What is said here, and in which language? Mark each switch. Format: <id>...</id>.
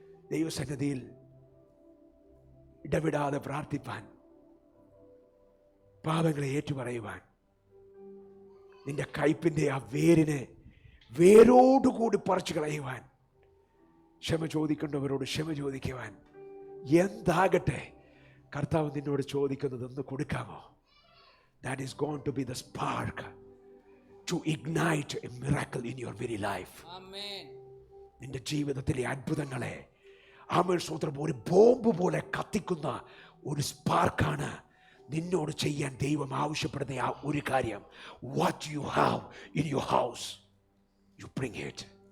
<ml>ദൈവസന്നിധിയിൽ ഇടവിടാതെ പ്രാർത്ഥിപ്പാൻ, പാപങ്ങളെ ഏറ്റുപറയുവാൻ, നിന്റെ കയ്പിന്റെ ആ വേരോടുകൂടി പറിച്ചു കളയുവാൻ, ക്ഷമ ചോദിക്കേണ്ടവരോട് ക്ഷമ ചോദിക്കുവാൻ, എന്താകട്ടെ കർത്താവ് നിന്നോട് ചോദിക്കുന്നതെന്ന് കൊടുക്കാമോ?</ml> <en>That is going to be the spark to ignite a miracle in your very life. Amen.</en> <ml>നിന്റെ ജീവിതത്തിലെ അത്ഭുതങ്ങളെ ആമേൻ സ്തോത്രം ഒരു ബോംബ് പോലെ കത്തിക്കുന്ന ഒരു സ്പാർക്കാണ് നിന്നോട് ചെയ്യാൻ ദൈവം ആവശ്യപ്പെടുന്ന ആ ഒരു കാര്യം,</ml> <en>What you have in your house you bring it.</en>